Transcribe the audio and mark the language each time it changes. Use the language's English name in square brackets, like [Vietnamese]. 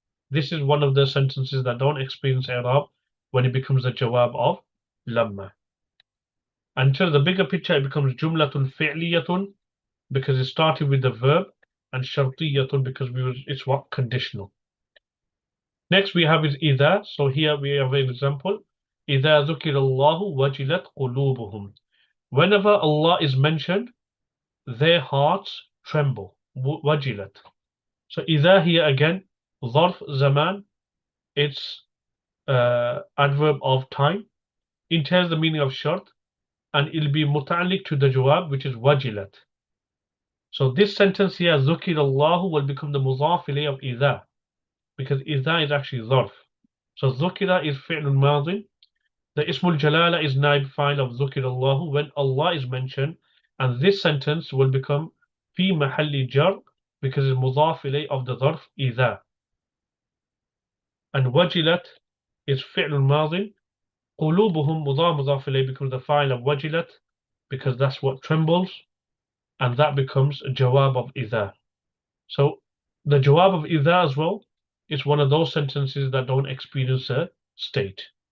[English] This is one of the sentences that don't experience i'rab when it becomes the jawab of لما. Until the bigger picture, it becomes جملة فعلية because it started with the verb, and شرطية because it's what? Conditional. Next we have is إذا. So here we have an example. [Arabic] إذا ذكر الله وجلت قلوبهم. [English] Whenever Allah is mentioned, their hearts tremble. [Arabic] وجلت. [English] So إذا here again, ظرف زمان, it's adverb of time. It has the meaning of shart, and it'll be متعلق to the jawab, which is وجلت. So this sentence here, ذكر الله, will become the مضاف إليه of إذا, because إذا is actually ظرف. [Arabic] So ذكر is فعل ماضي. [English] The Ismul Jalala is naib file of ذكر الله when Allah is mentioned, and this sentence will become في محل جر because it's مضاف إليه of the ظرف إذا. [Arabic] And وجلت is فعل ماضي. [English] قلوبهم مضاف إليه becomes the file of وجلت because that's what trembles, and that becomes a jawab of إذا. So the jawab of إذا as well is one of those sentences that don't experience a state.